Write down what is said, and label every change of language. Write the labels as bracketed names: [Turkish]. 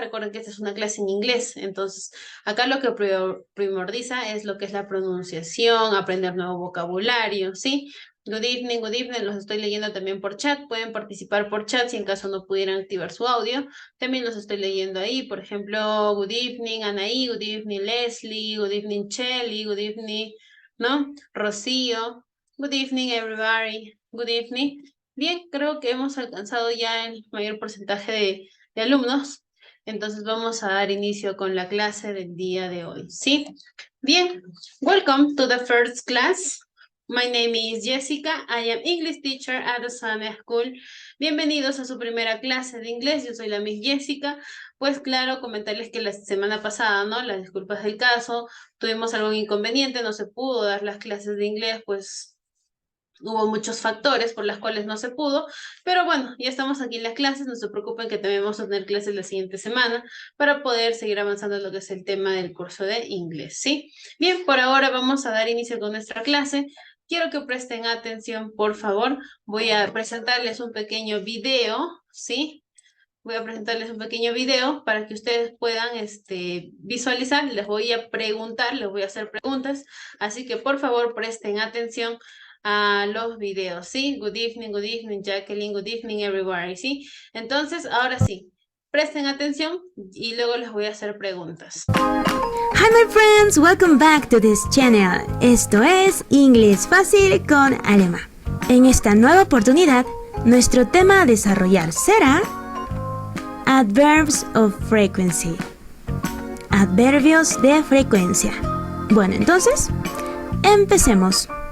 [Spanish] Recuerden que esta es una clase en inglés, entonces acá lo que primordiza es lo que es la pronunciación, aprender nuevo vocabulario, ¿sí? [English] Good evening, [Spanish] los estoy leyendo también por chat, pueden participar por chat si en caso no pudieran activar su audio, también los estoy leyendo ahí, por ejemplo, [English] good evening Anaí, good evening [Spanish] Leslie, good evening Shelly, good evening, ¿no? [English] Rocío, good evening everybody, good evening. [Spanish] Bien, creo que hemos alcanzado ya el mayor porcentaje de alumnos, entonces vamos a dar inicio con la clase del día de hoy, ¿sí? [English] Bien, welcome to the first class. My name is Jessica. I am English teacher at Osana School. [Spanish] Bienvenidos a su primera clase de inglés. Yo soy la Miss Jessica. Pues claro, comentarles que la semana pasada, ¿no? Las disculpas del caso, tuvimos algún inconveniente, no se pudo dar las clases de inglés, pues hubo muchos factores por los cuales no se pudo, pero bueno, ya estamos aquí en las clases, no se preocupen que también vamos a tener clases la siguiente semana para poder seguir avanzando en lo que es el tema del curso de inglés, ¿sí? Bien, por ahora vamos a dar inicio con nuestra clase. Quiero que presten atención, por favor. Voy a presentarles un pequeño video, ¿sí? Voy a presentarles un pequeño video para que ustedes puedan visualizar. Les voy a preguntar, les voy a hacer preguntas. Así que, por favor, presten atención a los videos, ¿sí? [English] Good evening, Jacqueline. Good evening, everybody, [Spanish] ¿sí? Entonces, ahora sí, presten atención y luego les voy a hacer preguntas. [English] Hi my friends, welcome back to this channel. [Spanish] Esto es Inglés Fácil con Alema. En esta nueva oportunidad, nuestro tema a desarrollar será [English] Adverbs of Frequency. [Spanish] Adverbios de frecuencia. Bueno, entonces, empecemos.